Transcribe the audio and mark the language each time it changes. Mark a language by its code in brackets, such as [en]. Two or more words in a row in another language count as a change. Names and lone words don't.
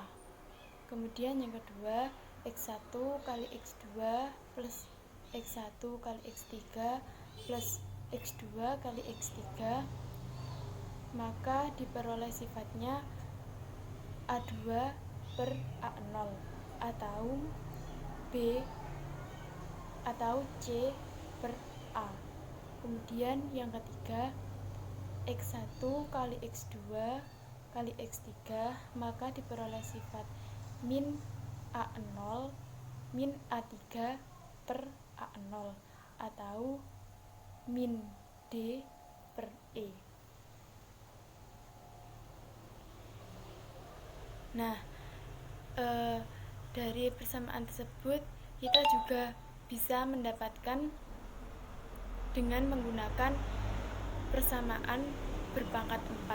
[id] Kemudian yang kedua, X1 kali X2 plus X1 kali X3 plus X2 kali X3, maka diperoleh sifatnya A2 per A0 atau B atau C per A. Kemudian yang ketiga, X1 kali X2 kali X3, maka diperoleh sifat min A0 min A3 per A0 atau min D per E. Nah, dari persamaan tersebut kita juga bisa mendapatkan dengan menggunakan persamaan berpangkat 4.